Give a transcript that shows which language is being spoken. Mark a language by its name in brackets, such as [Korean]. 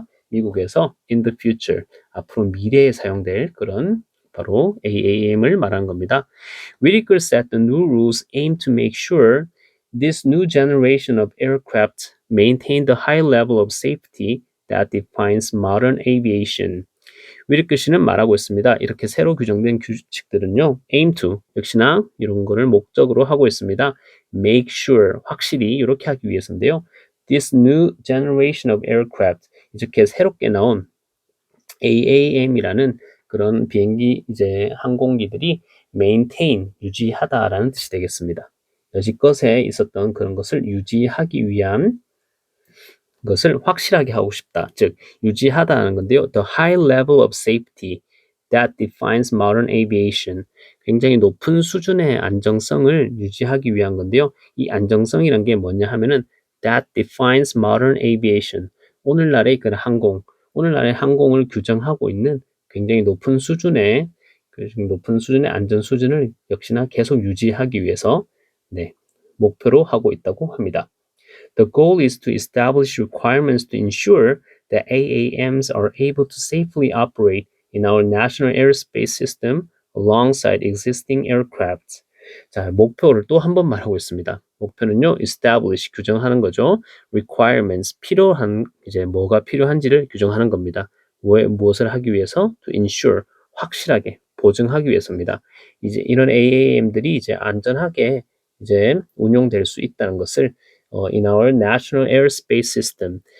[Korean] 미국에서 [English] in the future, [Korean] 앞으로 미래에 사용될 그런 바로 AAM을 말하는 겁니다. [English] Whitaker said the new rules aim to make sure this new generation of aircraft maintain the high level of safety that defines modern aviation. [Korean] 위리크 씨는 말하고 있습니다. 이렇게 새로 규정된 규칙들은요, [English] aim to [Korean] 역시나 이런 거를 목적으로 하고 있습니다. [English] make sure [Korean] 확실히 이렇게 하기 위해서인데요. [English] This new generation of aircraft [Korean] 이렇게 새롭게 나온 AAM이라는 그런 비행기 이제 항공기들이 maintain 유지하다라는 뜻이 되겠습니다. 여지껏에 있었던 그런 것을 유지하기 위한 것을 확실하게 하고 싶다. 즉 유지하다는 건데요. [English] The high level of safety that defines modern aviation. [Korean] 굉장히 높은 수준의 안정성을 유지하기 위한 건데요. 이 안정성이란 게 뭐냐 하면은 [English] that defines modern aviation. [Korean] 오늘날의 그 오늘날의 항공을 규정하고 있는 굉장히 높은 수준의 안전 수준을 역시나 계속 유지하기 위해서 네, 목표로 하고 있다고 합니다. [English] The goal is to establish requirements to ensure that AAMs are able to safely operate in our national airspace system alongside existing aircraft. [Korean] 자, 목표를 또 한 번 말하고 있습니다. 목표는요, establish, 규정하는 거죠. requirements, 필요한, 이제 뭐가 필요한지를 규정하는 겁니다. 무엇을 하기 위해서? [English] to ensure, [Korean] 확실하게, 보증하기 위해서입니다. 이제 이런 AAM들이 이제 안전하게 이제 운용될 수 있다는 것을 [English] in our national airspace system.